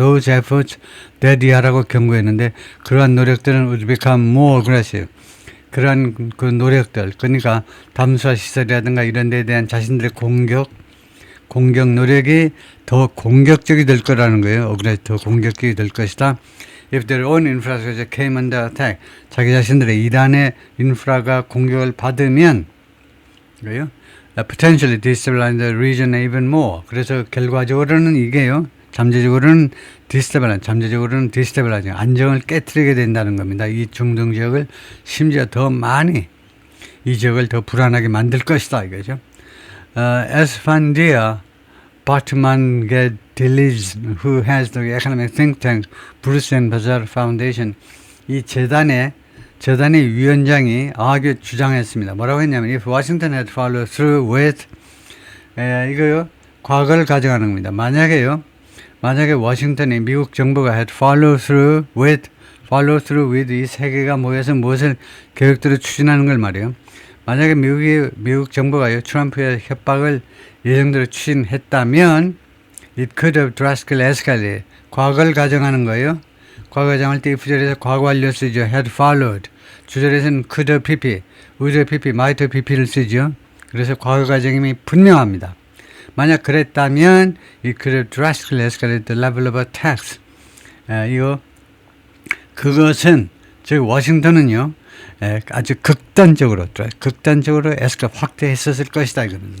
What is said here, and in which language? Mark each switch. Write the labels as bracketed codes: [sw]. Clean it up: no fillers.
[en] Those efforts [ko] 대디하라고 경고했는데 그러한 노력들은 [en] would become more aggressive. [ko] 그러한 그 노력들, 그러니까 담수화 시설이라든가 이런 데에 대한 자신들의 공격 노력이 더 공격적이 될 거라는 거예요. 더 공격적이 될 것이다. [en] If their own infrastructure came under attack, [ko] 자기 자신들의 이란의 인프라가 공격을 받으면, 그래요? [en] Potentially destabilize the region even more. [ko] 그래서 결과적으로는 이게요, 잠재적으로는 destabilize, 안정을 깨트리게 된다는 겁니다. 이 중동 지역을 심지어 더 많이, 이 지역을 더 불안하게 만들 것이다, 이거죠. [en] Esfandia Batmanghelidze, who has the economic think tank Bruce and Bazaar Foundation, [ko] 이 재단의 위원장이 주장했습니다. 뭐라고 했냐면, [en] if Washington had followed through with, [ko] 이거요, 과거를 가정하는 겁니다. 만약에 워싱턴이, 미국 정부가 [en] had follow through with [ko] 이 세 개가 모여서 무엇을 계획대로 추진하는 걸 말이에요. 만약에 미국 정부가요, 트럼프의 협박을 예정대로 추진했다면, [en] it could have drastically escalated. [ko] 과거를 가정하는 거예요. 과거 가정할 때 부절에서 과거 완료 쓰죠. [en] had followed. [ko] 주절에서는 could have pp, would have pp, might have pp를 쓰죠. 그래서 과거 가정이 분명합니다. 만약 그랬다면 [en] it could have drastically escalated the level of attacks. [ko] 그것은, 즉 워싱턴은요, 아주 극단적으로 확대했었을 것이다. 이겁니다.